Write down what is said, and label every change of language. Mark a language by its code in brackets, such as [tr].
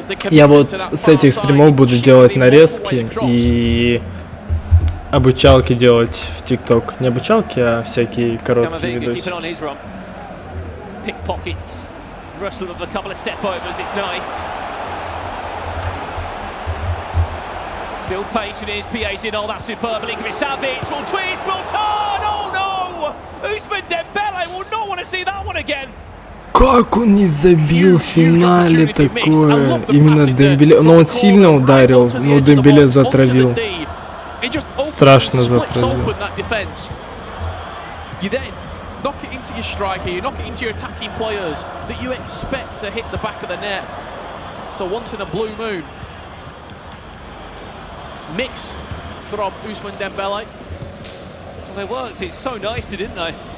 [ru] Я вот с этих стримов буду делать нарезки и обучалки делать в ТикТок. Не обучалки, а всякие короткие видосики. [en] pickpockets. Russell of a couple of step overs, it's nice. Still patient is Piaget, oh that's superb, Savic will twist, will turn, oh no! Usman Dembele will not want to see that one again. [ru] Как он не забил в финале такое? Именно Дембеле, но он сильно ударил, но Дембеле затравил. Страшно затравил. [en] You then knock it into your striker, you knock it into your attacking players that you expect to hit the back of the net. So once in a blue moon. Mix from Usman Dembele. Well, they worked it so nicely, didn't they?